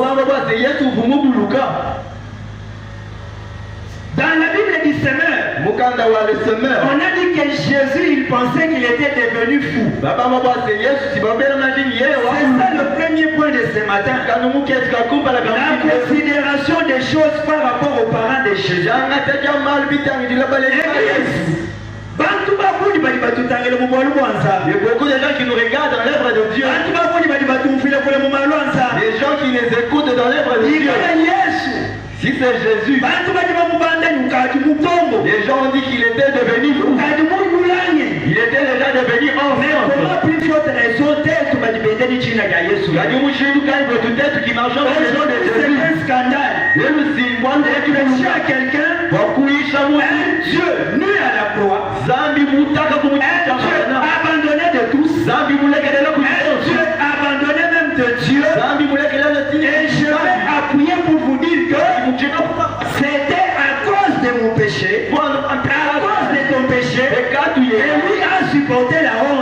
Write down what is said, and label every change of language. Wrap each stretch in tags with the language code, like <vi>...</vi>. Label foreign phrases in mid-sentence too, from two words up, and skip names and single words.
<fr>Dans la Bible du Semeur, on a dit que Jésus, il pensait qu'il était devenu fou. C'est ça le premier point de ce matin. La considération des choses par rapport aux parents de Jésus.</fr> <lua>Bantu bakuni bali batutangele mu bwalu bwanza.</lua> <fr>Il y a beaucoup de gens qui nous regardent dans l'œuvre de Dieu.</fr> <lua>Bantu bakuni bali batumfile kule mu malwanza.</lua> <fr>Les gens qui les écoutent dans l'œuvre de Dieu. Si c'est Jésus.</fr> <lua>Bantu bali bamubanda nyukati mutombo.</lua> <fr>Les gens ont dit qu'il était devenu fou.</fr> <lua>Kadi mululanye.</lua> <fr>Il était déjà devenu enfant. Comment plus forte raison</fr> <lua>tête bali bendeni china ya Yesu. Kadi mushindu kali</lua> <fr>pour tout être qui marche au nom de Jésus. C'est un scandale. Et le symbole de prêcher à quelqu'un. Un Dieu nu à la croix. Un Dieu abandonné de tous. Un Dieu abandonné même de Dieu. Et je vais appuyer pour vous dire que c'était à cause de mon péché, à cause de ton péché, et lui a supporté la honte.</fr>